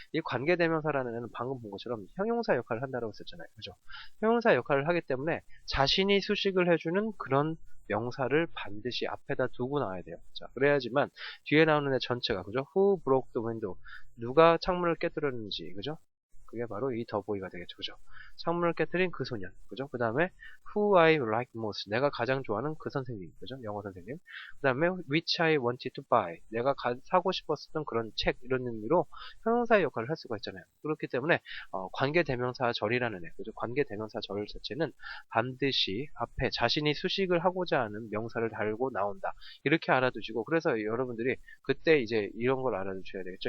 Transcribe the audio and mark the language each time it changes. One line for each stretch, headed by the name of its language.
Korean: 이 관계대명사라는 애는 방금 본 것처럼 형용사 역할을 한다고 했었잖아요. 그죠? 형용사 역할을 하기 때문에 자신이 수식을 해주는 그런 명사를 반드시 앞에다 두고 나와야 돼요. 자, 그래야지만 뒤에 나오는 애 전체가, 그죠?
English: Who broke the window?
Korean: 누가 창문을 깨뜨렸는지, 그죠? 그게 바로 이 더보이가 되겠죠. 그죠? 창문을 깨뜨린 그 소년. 그죠? 그 다음에
English: who I like most.
Korean: 내가 가장 좋아하는 그 선생님. 그죠? 영어 선생님. 그 다음에
English: which I wanted to buy.
Korean: 내가 사고 싶었던 그런 책. 이런 의미로 형용사의 역할을 할 수가 있잖아요. 그렇기 때문에 관계대명사절이라는 애. 그죠? 관계대명사절 자체는 반드시 앞에 자신이 수식을 하고자 하는 명사를 달고 나온다. 이렇게 알아두시고 그래서 여러분들이 그때 이제 이런 걸 알아두셔야 되겠죠.